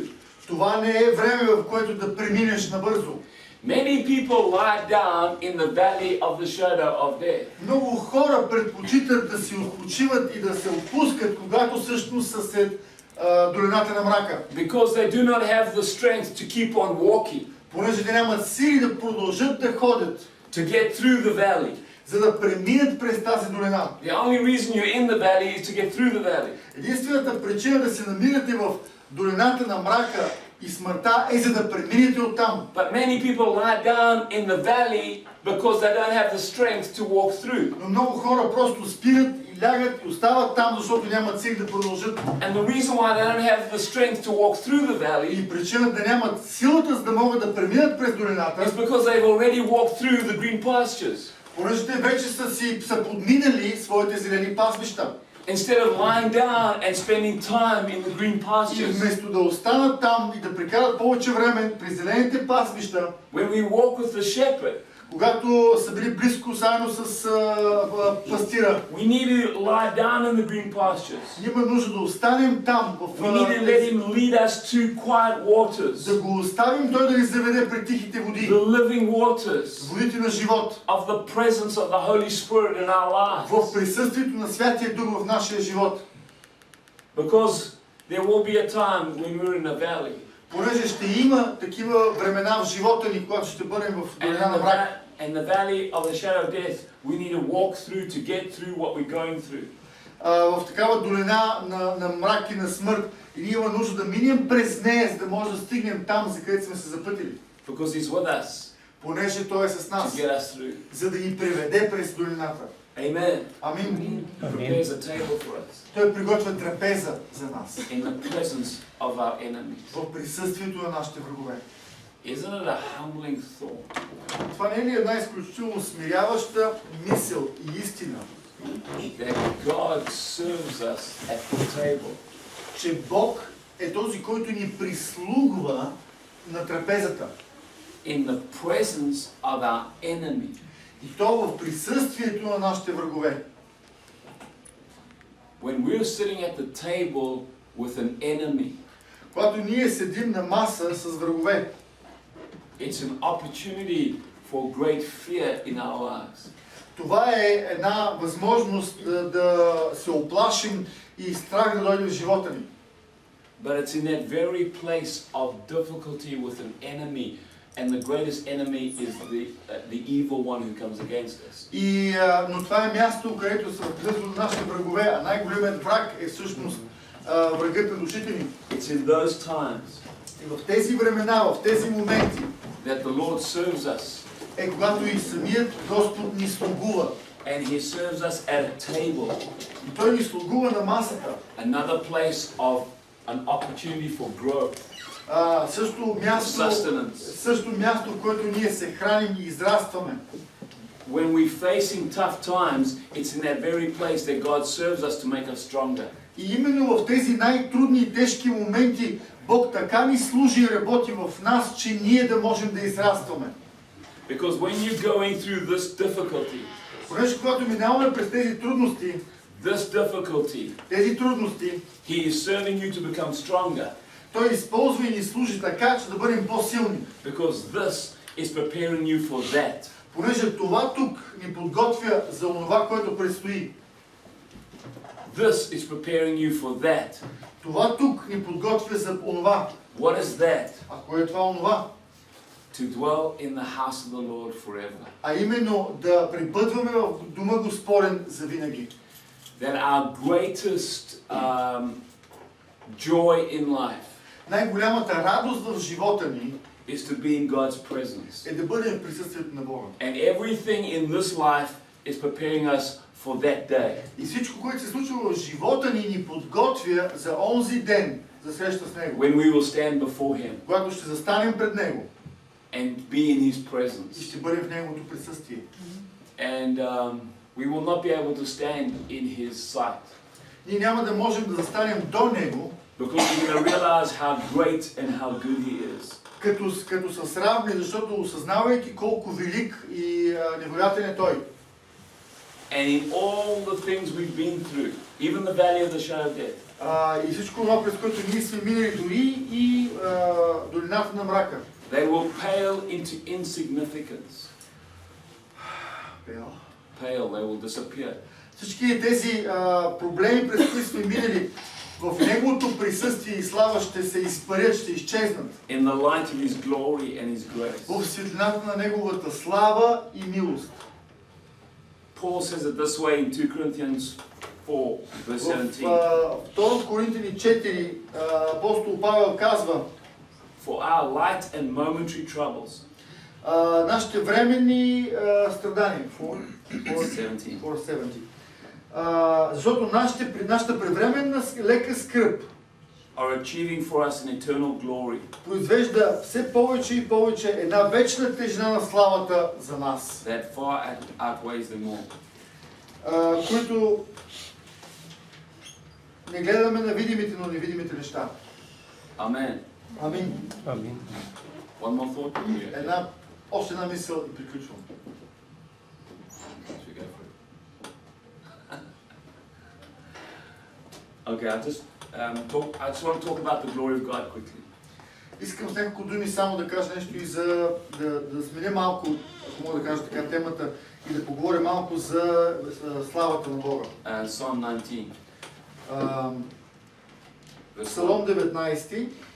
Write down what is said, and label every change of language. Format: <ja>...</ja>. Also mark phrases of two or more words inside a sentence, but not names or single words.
<bg>Това не е време, в което да преминеш набързо.</bg> <en>Many people lie down in the valley of the shadow of death.</en> <bg>Много хора предпочитат да си отпочиват и да се отпускат, когато всъщност са след долината на мрака.</bg> <en>Because they do not have the strength to keep on walking,</en> <bg>Понеже те нямат сили да продължат да ходят,</bg> <en>to get through the valley.</en> <bg>за да преминат през тази долина.</bg> <en>The only reason you're in the valley is to get through the valley.</en> <bg>Единствената причина да се намирате в долината на мрака и смъртта е за да преминете оттам.</bg> <en>But many people lie down in the valley because they don't have the strength to walk through.</en> <bg>Но много хора просто спират и лягат и остават там, защото нямат сили да продължат.</bg> <en>And the reason why they don't have the strength to walk through the valley</en> <bg>И причината да нямат силата, за да могат да преминат през долината,</bg> <en>is because they've already walked through the green pastures.</en> <bg>понеже те вече са подминали своите зелени пасбища.</bg> <en>Instead of lying down and spending time in the green</en> <bg>И</bg> <en>pastures.</en> <bg>вместо да останат там и да прекарат повече време при зелените пасбища,</bg> <en>When we walk with the shepherd,</en> <bg>когато са били близко заедно с пастира,</bg> <en>we need to lie down in the green pastures.</en> <bg>има нужда да останем там,</bg> <en>We need to let him lead us to quiet waters,</en> <bg>да го оставим той да ни заведе при тихите води,</bg> <en>the living waters</en> <bg>водите на живот,</bg> <en>of the presence of the Holy Spirit in our lives.</en> <bg>в присъствието на Святия Дух в нашия живот.</bg> <en>Because there will be a time when we're in a valley.</en> <bg>Понеже ще има такива времена в живота ни, когато ще бъдем в долина на мрак.</bg> <en>And the valley of the shadow of death, we need to walk through to get through what we're going through.</en> <bg>В такава долина на мрак и на смърт и ние има нужда да минем през нея, за да може да стигнем там, за където сме се запътили.</bg> <en>Because He's with us.</en> <bg>понеже Той е с</bg> <en>to</en> <bg>нас,</bg> <en>get us through.</en> <bg>за да ни приведе през долината.</bg> <en>Amen.</en> <bg>Амин.</bg> <en>He prepares a table for us</en> <bg>Той приготвя трапеза за нас,</bg> <en>in the presence of our enemies.</en> <bg>в присъствието на нашите врагове.</bg> <en>Isn't it a humbling thought</en> <bg>Това не е ли една изключително смиряваща мисъл и истина,</bg> <en>that God serves us at the table</en> <bg>че Бог е този, който ни прислугва на трапезата.</bg> <en>in the presence of our enemy?</en> <bg>И то в присъствието на нашите врагове.</bg> <en>When we're sitting at the table with an enemy,</en> <bg>Когато ние седим на маса с врагове,</bg> <en>it's an opportunity for great fear in our lives.</en> <bg>това е една възможност да се оплашим и страх да дойде в живота ни.</bg> <en>But it's in that very place of difficulty with an enemy, and the greatest enemy is the evil one who comes against us.</en> <bg>Но това е място, където са в присъствието на нашите врагове, а най-големият враг е всъщност врагът пред очите ни.</bg> <en>It's in those times</en> <bg>И в тези времена, в тези моменти,</bg> <en>that the Lord serves us,</en> <bg>е когато и самият Господ ни слугува.</bg> <en>and He serves us at a table,</en> <bg>И Той ни слугува на масата.</bg> <en>another place of an opportunity for growth, sustenance.</en> <bg>Също място, в което ние се храним и израстваме.</bg> <en>When we're facing tough times, it's in that very place that God serves us to make us stronger.</en> <bg>И именно в тези най-трудни и тежки моменти Бог така ни служи и работи в нас, че ние да можем да израстваме.</bg> <en>Because when you're going through this difficulty,</en> <bg>Понеже когато минаваме през тези трудности, тези трудности,</bg> <en>He is serving you to become stronger.</en> <bg>Той използва и ни служи така, че да бъдем по-силни.</bg> <en>Because this is preparing you for that.</en> <bg>Понеже това тук ни подготвя за онова, което предстои.</bg> <en>This is preparing you for that.</en> <bg>Това тук ни подготвя за онова.</bg> <en>What is that?</en> <bg>А кое е това онова?</bg> <en>To dwell in the house of the Lord forever.</en> <bg>А именно да пребъдваме в дома Господен завинаги.</bg> <en>That our greatest joy in life</en> <bg>Най-голямата радост в живота ни</bg> <en>is to be in God's presence.</en> <bg>е да бъдем в присъствието на Бога.</bg> <en>And everything in this life is preparing us for that day.</en> <bg>И всичко, което се случва в живота ни подготвя за онзи ден, за среща с Него.</bg> <en>When we will stand before Him</en> <bg>Когато ще застанем пред Него</bg> <en>and be in His</en> <bg>и</bg> <en>presence.</en> <bg>ще бъдем в Неговото присъствие.</bg> <en>And we will not be able to stand in His sight.</en> <bg>Ние няма да можем да застанем до Него,</bg> <en>Because we're going to realize how great and how good He is.</en> <bg>като са сравни, защото осъзнавайки колко велик и невероятен е Той.</bg> <en>And in all the things we've been through, even the valley of the shadow of death,</en> <bg>И всичко това, през което ние сме минали, дори и долината на мрака.</bg> <en>they will pale into insignificance. Pale, they will disappear.</en> <bg>Всички тези проблеми, през които сме минали, в Неговото присъствие и слава ще се изпарят, ще изчезнат.</bg> <en>In the light of His glory and His grace.</en> <bg>В светлината на Неговата слава и милост.</bg> <en>Paul says it this way in 2 Corinthians 4, verse 17.</en> <bg>В 2 Коринтини 4 апостол Павел казва:</bg> <en>For our light and momentary troubles.</en> <bg>Нашите временни страдания. 4:17. 4:70. Защото нашата превременна лека скръб</bg> <en>Are achieving for us an eternal glory.</en> <bg>произвежда все повече и повече една вечна тежина на славата за нас,</bg> <en>That far outweighs them all.</en> <bg>които не гледаме на видимите, но невидимите неща.</bg> <en>Amen.</en> <bg>Амин. Амин.</bg> <en>One more thought.</en> <bg>Още една мисъл и приключвам.</bg> <en>Should we go for it? Okay, I just want to talk about the glory of God quickly.</en> <bg>Искам с няколко думи само да кажа нещо и за да сменя малко, ако мога да кажа така, темата и да поговоря малко за славата на Бога.</bg> <en>Psalm 19.</en> <bg>Псалом 19.</bg>